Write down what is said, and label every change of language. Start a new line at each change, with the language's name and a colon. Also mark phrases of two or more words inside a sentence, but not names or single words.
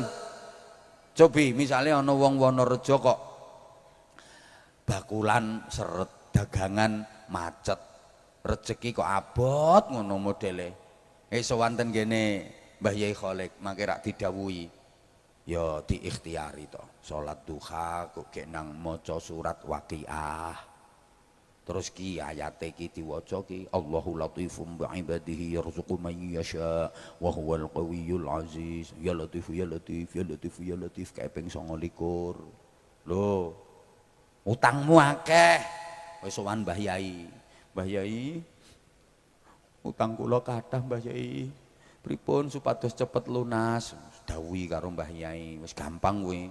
Javanese: Cobi misalnya ana wong Wonorejo kok bakulan seret, dagangan macet, rezeki kok abot ngono modele. Sowan ten kene Mbah Yai Khalek mangke rak didhawuhi ya diikhtiari to. Salat duha kok gek nang maca surat Waqiah. Terus ki ayate ki diwaca ki
Arabic: الله لطيف بعباده يرزق من يشاء وهو القوي العزيز. يا لطيف يا لطيف يا لطيف يا لطيف
Javanese: kae ping 29. Lho, utangmu akeh. Wis sowan Mbah Yai. Mbah Yai, utang kula kathah Mbah Yai. Pripun supados cepet lunas? Dawuhi karo Mbah Yai, wis gampang kuwi.